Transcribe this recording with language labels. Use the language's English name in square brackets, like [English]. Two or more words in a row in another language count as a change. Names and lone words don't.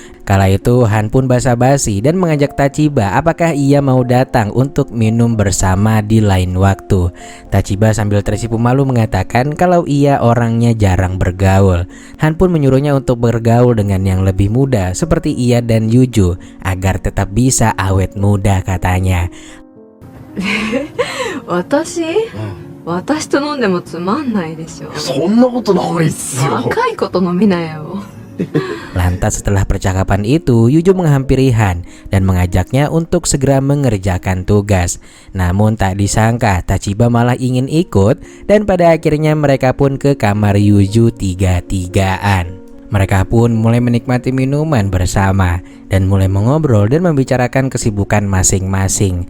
[Indonesian] Kala itu Han pun basa-basi dan mengajak Tachiba apakah ia mau datang untuk minum bersama di lain waktu. Tachiba sambil tersipu malu mengatakan kalau ia orangnya jarang bergaul. Han pun menyuruhnya untuk bergaul dengan yang lebih muda seperti ia dan Yuju agar tetap bisa awet muda katanya. [Japanese] 私と飲んでもつまんないでしょ。そんなことないっすよ。若い子と飲みなよ。 [Indonesian] Lantas setelah percakapan itu, Yuju menghampiri Han dan mengajaknya untuk segera mengerjakan tugas. Namun tak disangka Tachiba malah ingin ikut dan pada akhirnya mereka pun ke kamar Yuju tiga-tigaan. Mereka pun mulai menikmati minuman bersama dan mulai mengobrol dan membicarakan kesibukan masing-masing.